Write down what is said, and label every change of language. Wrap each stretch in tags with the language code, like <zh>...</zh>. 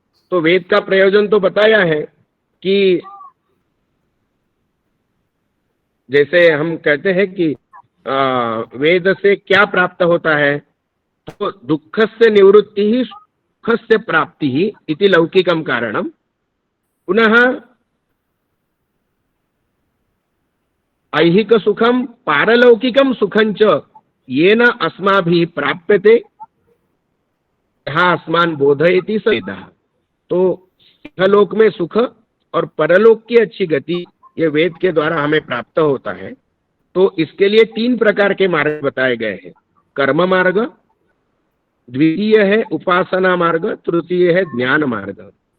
<hi>तो वेद का प्रयोजन तो बताया है कि जैसे हम कहते हैं कि वेद से क्या प्राप्त होता है, तो</hi> <sa>दुःखस्य निवृत्ति ही सुखस्य प्राप्ति ही इति लौकिकम कारणम। पुनः ऐहिक सुखम पारलौकिकम सुखं च येन अस्माभिः प्राप्यते यः अस्मान् बोधयति स वेदः।</sa> <hi>तो इहलोक में सुख और परलोक की अच्छी गति ये वेद के द्वारा हमें प्राप्त होता है। तो इसके लिए 3 प्रकार के मार्ग बताए गए हैं। कर्म मार्ग, द्वितीय है उपासना मार्ग, तृतीय है ज्ञान मार्ग।</hi>